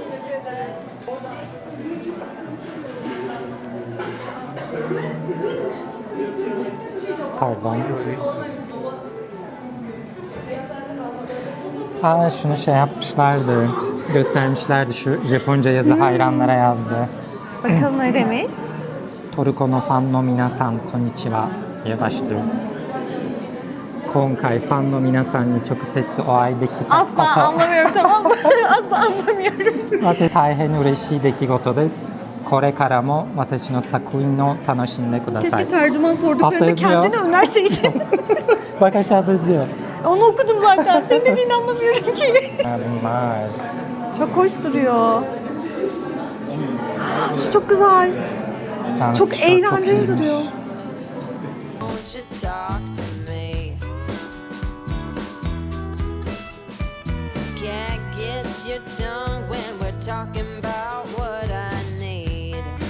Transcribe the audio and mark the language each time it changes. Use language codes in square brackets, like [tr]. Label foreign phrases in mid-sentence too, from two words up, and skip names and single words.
[tr] Pardon. Şunu şey yapmışlardı. Göstermişlerdi, şu Japonca yazı hayranlara yazdı. Bakalım ne demiş? [ja] トルコのファンの皆さんこんにちは [tr] diye başlıyor. [ja] 今回ファンの皆さんに直接お会いできた. [tr] Asla anlamıyorum, tamam mı? Asla anlamıyorum. [ja] 大変嬉しい出来事です。これからも私のさくいんの楽しんでください. [tr] Keşke tercüman Altta sorduklarında yazıyor. kendini önerseydin. Bak aşağıda yazıyor. Onu okudum zaten. Senin dediğini anlamıyorum ki. Bunlar. Çok hoş duruyor. Şu çok güzel. Yalnız Çok şu eğlenceli iyiymiş. duruyor. [en] Won't you talk to me? Can't get your tongue when we're talking about what I need.